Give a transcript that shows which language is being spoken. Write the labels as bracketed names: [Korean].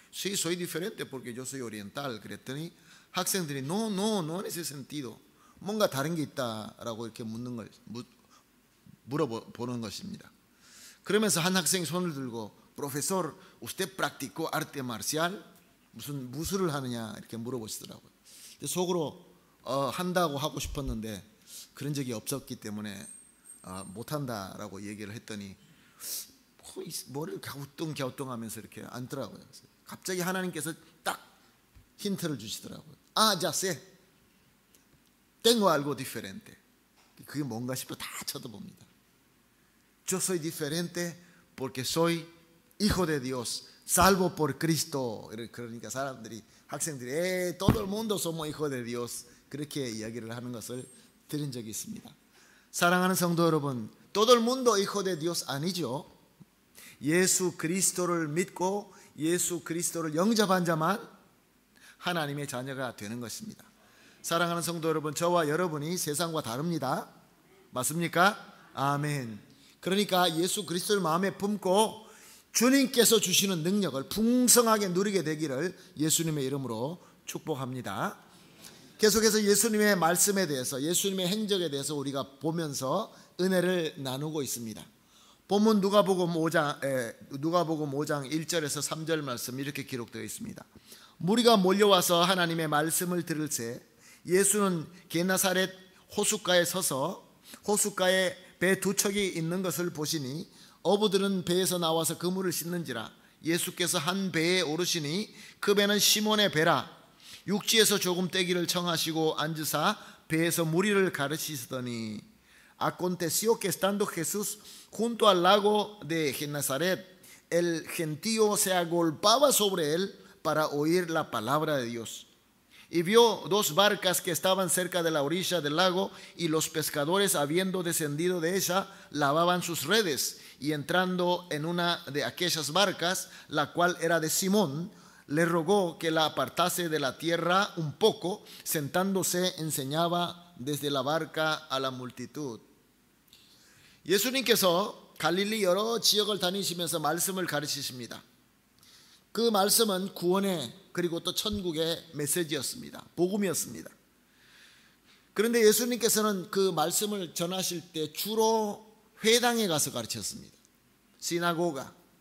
[Spanish] Sí, soy diferente porque yo soy oriental. [Korean] 그랬더니 학생들이 [Spanish] no en ese sentido. [Korean] 뭔가 다른 게 있다라고 이렇게 물어보는 것입니다. 그러면서 한 학생이 손을 들고 [Spanish] Profesor, usted practicó arte marcial? [Korean] 무슨 무술을 하느냐 이렇게 물어보시더라고요. 속으로 한다고 하고 싶었는데 그런 적이 없었기 때문에 못한다라고 얘기를 했더니 머리를 갸우뚱갸우뚱하면서 이렇게 앉더라고요. 갑자기 하나님께서 딱 힌트를 주시더라고요. [Spanish] ya sé. Tengo algo diferente. [Korean] 그게 뭔가 싶어 다 쳐다봅니다. [Spanish] Yo soy diferente porque soy hijo de Dios, salvo por Cristo. [Korean] 그러니까 학생들이 [Spanish] todo el mundo somos hijos de Dios. [Korean] 그렇게 이야기를 하는 것을 들은 적이 있습니다. 사랑하는 성도 여러분, [Spanish] todo el mundo hijo de Dios [Korean] 아니죠. 예수 그리스도를 믿고 예수 그리스도를 영접한 자만 하나님의 자녀가 되는 것입니다. 사랑하는 성도 여러분, 저와 여러분이 세상과 다릅니다. 맞습니까? 아멘. 그러니까 예수 그리스도를 마음에 품고 주님께서 주시는 능력을 풍성하게 누리게 되기를 예수님의 이름으로 축복합니다. 계속해서 예수님의 말씀에 대해서, 예수님의 행적에 대해서 우리가 보면서 은혜를 나누고 있습니다. 본문 누가복음 5장 1절에서 3절 말씀 이렇게 기록되어 있습니다. 무리가 몰려와서 하나님의 말씀을 들을새 예수는 게나사렛 호숫가에 서서 호숫가에 배 두 척이 있는 것을 보시니 어부들은 배에서 나와서 그물을 씻는지라. 예수께서 한 배에 오르시니 그 배는 시몬의 배라. 육지에서 조금 떼기를 청하시고 앉으사 배에서 무리를 가르치시더니 [Spanish] Aconteció que estando Jesús junto al lago de Genesaret, el gentío se agolpaba sobre él para oír la palabra de Dios. Y vio dos barcas que estaban cerca de la orilla del lago, y los pescadores, habiendo descendido de ella, lavaban sus redes. Y entrando en una de aquellas barcas, la cual era de Simón, le rogó que la apartase de la tierra un poco. Sentándose enseñaba desde la barca a la multitud. [Korean] 예수님께서 갈릴리 여러 지역을 다니시면서 말씀을 가르치십니다. 그 말씀은 구원의 그리고 또 천국의 메시지였습니다. 복음이었습니다. 그런데 예수님께서는 그 말씀을 전하실 때 주로 회당에 가서 가르쳤습니다. 시나고가.